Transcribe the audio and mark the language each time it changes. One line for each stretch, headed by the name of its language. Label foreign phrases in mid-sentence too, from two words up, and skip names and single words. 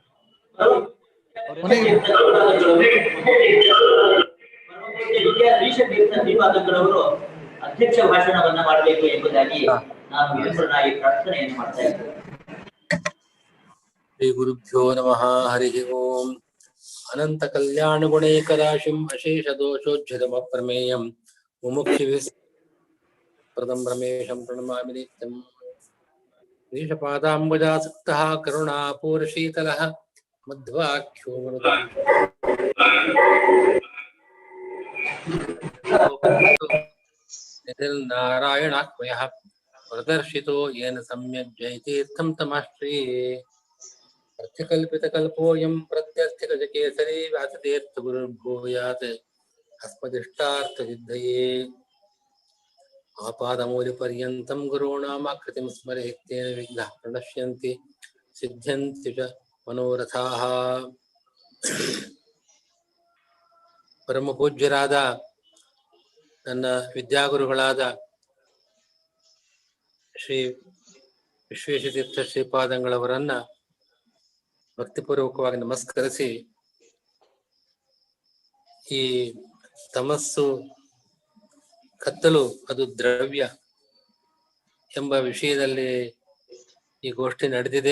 Kannada: ಅಧ್ಯಕ್ಷ ಭಾಷಣವನ್ನ ಮಾಡಬೇಕು ಎಂಬುದಾಗಿ ನಾನು ವಿನಮ್ರನಾಗಿ ಪ್ರಾರ್ಥನೆಯನ್ನು ಮಾಡ್ತಾ ಇದ್ದೇನೆ.
Sanskrit: ಶ್ರೀ ಗುರುಭ್ಯೋ ನಮಃ. ಹರಿ ಓಂ. ಅನಂತ ಕಲ್ಯಾಣ ಗುಣೈಕರಾಶಿಂ ಅಶೇಷ ದೋಷೋಜ್ಜತಮ ಪ್ರಮೇಯಂ ಮುಮುಕ್ಷಿಭಿಃ प्रदं रमेशं प्रणमामि नित्यं ईशपादाम्बुजासक्तः करुणापूरशीतलः मध्वाख्यो निधिर्नारायणाह्वयः प्रदर्शितो येन सम्यक् जयतीर्थं तमाश्रये अर्थकल्पितकल्पोऽयं प्रत्यर्थिगजकेसरी व्यासतीर्थगुरुर्भूयात् अस्मदिष्टार्थसिद्धये आपादमूलपर्यन्तं गुरूणामाकृतिं स्मरेत् तेन विघ्नाः प्रणश्यन्ति सिद्ध्यन्ति च मनोरथाः
Kannada: ಪರಮ ಪೂಜ್ಯರಾದ ನನ್ನ ವಿದ್ಯಾಗುರುಗಳಾದ ಶ್ರೀ ವಿಶ್ವೇಶತೀರ್ಥ ಶ್ರೀಪಾದಂಗಳವರನ್ನ ಭಕ್ತಿಪೂರ್ವಕವಾಗಿ ನಮಸ್ಕರಿಸಿ, ಈ ತಮಸ್ಸು ಕತ್ತಲು ಅದು ದ್ರವ್ಯ ಎಂಬ ವಿಷಯದಲ್ಲಿ ಈ ಗೋಷ್ಠಿ ನಡೆದಿದೆ.